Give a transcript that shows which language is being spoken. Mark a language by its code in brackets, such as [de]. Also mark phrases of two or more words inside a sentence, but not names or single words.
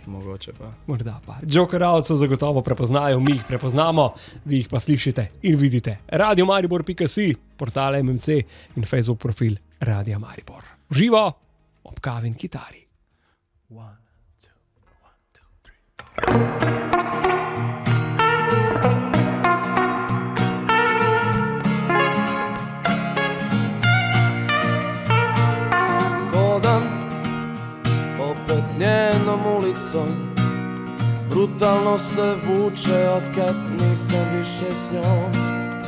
[sl] Mogoče pa. Morda pa. Joker Out se zagotovo prepoznajo, mi jih prepoznamo, vi jih pa slišite in vidite. radiomaribor.si, portal MMC in Facebook profil Radia Maribor. Uživo ob kavi in kitari. 1, 2, 1, 2, 3. [sr] Njenom ulicom brutalno se vuče, odkad nisam više s njom.